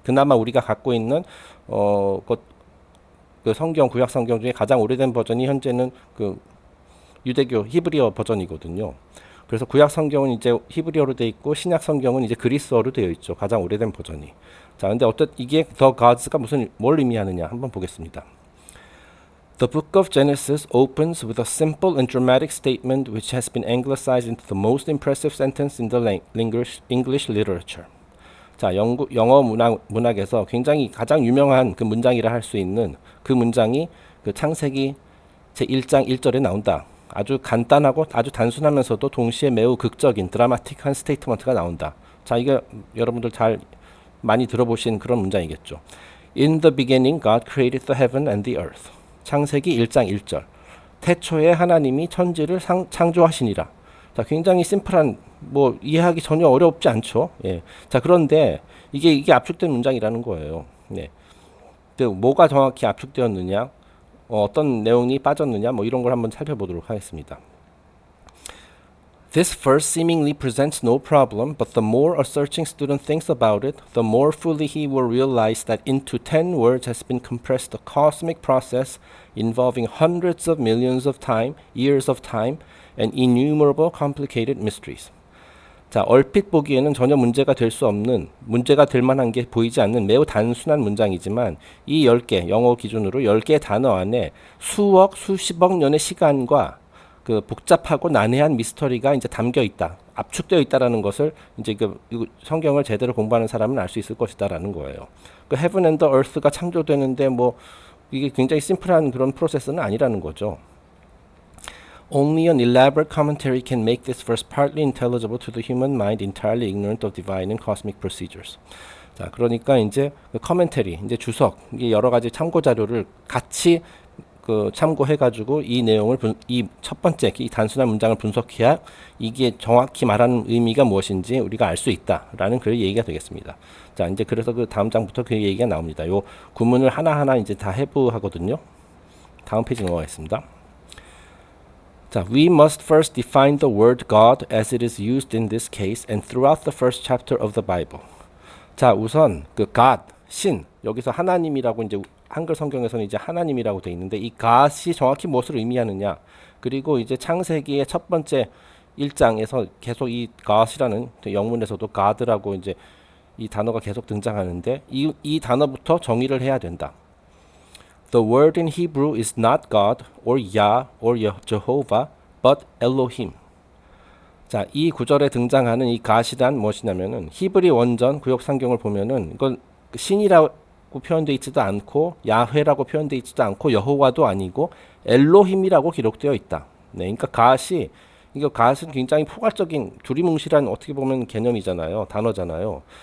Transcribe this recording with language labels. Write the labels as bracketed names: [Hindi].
[Korean] 그나마 우리가 갖고 있는 그 성경 구약 성경 중에 가장 오래된 버전이 현재는 그 유대교 히브리어 버전이거든요. 그래서 구약 성경은 이제 히브리어로 되어 있고 신약 성경은 이제 그리스어로 되어 있죠. 가장 오래된 버전이. 자, 근데 이게 The Gods가 뭘 의미하느냐 한번 보겠습니다. [English] The book of Genesis opens with a simple and dramatic statement which has been anglicized into the most impressive sentence in the English literature. [Korean] 자, 영어 문학에서 굉장히 가장 유명한 그 문장이라 할 수 있는 그 문장이 그 창세기 제1장 1절에 나온다. 아주 간단하고 아주 단순하면서도 동시에 매우 극적인 드라마틱한 스테이트먼트가 나온다. 자, 이게 여러분들 많이 들어보신 그런 문장이겠죠. [English] In the beginning, God created the heaven and the earth. [Korean] 창세기 1장 1절. 태초에 하나님이 천지를 창조하시니라. 자, 굉장히 심플한 뭐 이해하기 전혀 어렵지 않죠. 예. 자, 그런데 이게 압축된 문장이라는 거예요. 네. 뭐가 정확히 압축되었느냐, 어떤 내용이 빠졌느냐, 뭐 이런 걸 한번 살펴보도록 하겠습니다. [English] This verse seemingly presents no problem, but the more a searching student thinks about it, the more fully he will realize that into 10 words has been compressed a cosmic process involving hundreds of millions of years of time, and innumerable complicated mysteries. [Korean] 자, 얼핏 보기에는 전혀 문제가 될 만한 게 보이지 않는 매우 단순한 문장이지만 이 10개, 영어 기준으로 10개의 단어 안에 수십억 년의 시간과 그 복잡하고 난해한 미스터리가 이제 담겨 있다, 압축되어 있다라는 것을 이제 성경을 제대로 공부하는 사람은 알 수 있을 것이다라는 거예요. [English] Heaven and the Earth [Korean] 가 창조되는데 뭐 이게 굉장히 심플한 그런 프로세스는 아니라는 거죠. [English] Only an elaborate commentary can make this verse partly intelligible to the human mind entirely ignorant of divine and cosmic procedures. [Korean] 자, 그러니까 이제 그 커멘터리, 이제 주석, 이게 여러 가지 참고 자료를 같이 참고해가지고 이 내용을 이 첫 번째 이 단순한 문장을 분석해야 이게 정확히 말하는 의미가 무엇인지 우리가 알 수 있다라는 그런 얘기가 되겠습니다. 자, 이제 그래서 그 다음 장부터 그 얘기가 나옵니다. 요 구문을 하나하나 이제 다 해부하거든요. 다음 페이지 넘어가겠습니다. [English] 자, we must first define the word God as it is used in this case and throughout the first chapter of the Bible. [Korean] 자, 우선 그 God, 신, 여기서 하나님이라고 이제 한글 성경에서는 이제 하나님이라고 돼 있는데 이 God이 정확히 무엇을 의미하느냐? 그리고 이제 창세기의 첫 번째 1장에서 계속 이 God이라는 영문에서도 God라고 이제 이 단어가 계속 등장하는데 이 단어부터 정의를 해야 된다. [English] The word in Hebrew is not God or Yah or Jehovah, but Elohim. [Korean] 자, 이 구절에 등장하는 이 God이란 무엇이냐면은 히브리 원전 구역 성경을 보면은 이건 신이라고 표현되어 있지도 않고 야훼라고 표현되어 있지도 않고 여호와도 아니고 엘로힘이라고 기록되어 있다. 네, 그러니까 God이 이거 God은 굉장히 포괄적인 두리뭉실한 어떻게 보면 개념이잖아요. 단어잖아요.